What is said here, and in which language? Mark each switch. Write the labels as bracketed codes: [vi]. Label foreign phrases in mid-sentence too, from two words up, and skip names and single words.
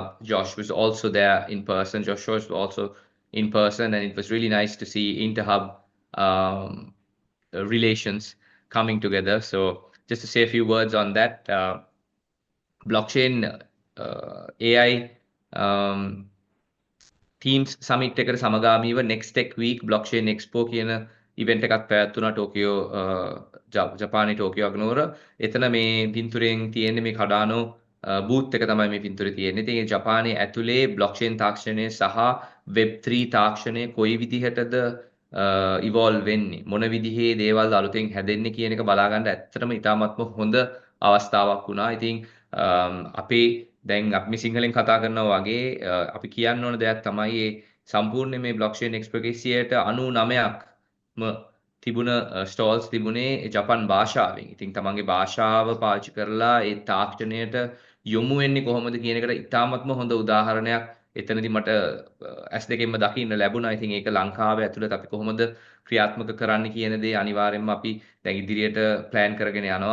[en] Josh was also there in person. Josh was also in person, and it was really nice to see InterHub relations coming together. [si] So just to say a few words on that, blockchain AI TEAMZ summit එකට සමගාමීව next tech week blockchain expo කියන event එකක් පැවැත්වුණා ටෝකියෝ ජපානයේ ටෝකියෝ අගනුවර. එතන මේ පින්තූරයෙන් තියෙන්නේ මේ කඩානෝ බූත් එක තමයි මේ පින්තූරේ තියෙන්නේ. ඉතින් ඒ ජපානයේ ඇතුලේ blockchain තාක්ෂණය සහ web3 තාක්ෂණය කොයි විදිහටද evolve වෙන්නේ මොන විදිහේ දේවල් අලුතෙන් හැදෙන්නේ කියන එක බලා ගන්න ඇත්තටම ඉතාමත්ම හොඳ අවස්ථාවක් වුණා. ඉතින් අපේ දැන් අපි සිංහලෙන් කතා කරනවා වගේ අපි කියන්න ඕන දෙයක් තමයි මේ සම්පූර්ණ මේ blockchain expo 99%ක්ම තිබුණ ස්ටෝල්ස් තිබුණේ ජපන් භාෂාවෙන්. ඉතින් තමන්ගේ භාෂාව පාවිච්චි කරලා ඒ තාක්ෂණයට යොමු වෙන්නේ කොහොමද කියන එකට ඉතාමත්ම හොඳ උදාහරණයක් එතනදී මට S2කින්ම දකින්න ලැබුණා. ඉතින් ඒක ලංකාවේ ඇතුළත අපි කොහොමද ක්‍රියාත්මක කරන්න කියන දේ අනිවාර්යෙන්ම අපි දැන් ඉදිරියට ප්ලෑන් කරගෙන යනවා.